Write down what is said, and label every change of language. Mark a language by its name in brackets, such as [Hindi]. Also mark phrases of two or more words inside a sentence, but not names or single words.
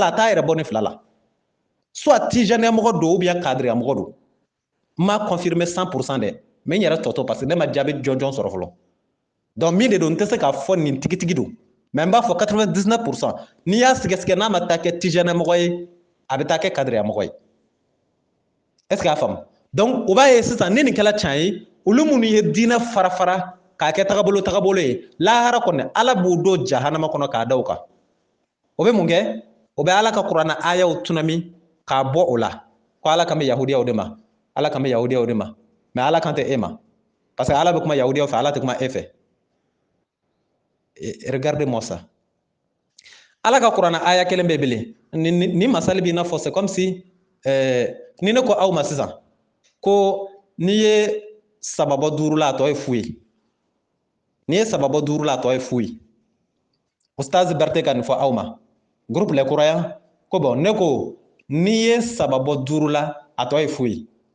[Bambara] a t'a yɛrɛ bɔ ni fila la soit Tijaniya mɔgɔ don [French] ou bien [Bambara] Kadiriya mɔgɔ don n m'a confirmer 100% dɛ mais n yɛrɛ tɔ to [French] parce que [Bambara] ne ma jaabi jɔnjɔn sɔrɔ fɔlɔ donc min de don n tɛ se k'a fɔ nin tigitigi don mais n b'a fɔ 99% n'i y'a sɛgɛsɛgɛ n'a ma taa kɛ Tijaniya mɔgɔ ye a bɛ taa kɛ Kadiriya mɔgɔ ye [French] est-ce que [Bambara] y'a faamu donc o b'a ye sisan ni nin kɛla can ye olu minnu ye diinɛ fara fara k'a kɛ tagabolo ye lahara kɔni ala b'o don jahanama kɔnɔ k'a da o kan o bɛ mun kɛ o bɛ ala ka kuranna ayaw tunami k'a bɔ o la ko ala kan bɛ yahudiyaw de ma ala kan bɛ yahudiyaw de ma mais ala kan tɛ e ma parce que ala bɛ kuma yahudiyaw fɛ ala tɛ kuma e fɛ [French] regardez-moi ça [Bambara] ala ka kuranna aya kelen bɛ bilen ni masali b'i n'a fɔ [French] c'est comme si [Bambara] ni ne ko aw ma sisan ko n'i ye sababɔ 5 la a tɔ ye fu ye n'i ye sababɔ 5 la a tɔ ye fu ye Ustaz Berté ka nin fɔ aw ma groupe Les Croyants ko bon ne ko n'i ye sababɔ 5 la a tɔ ye fu ye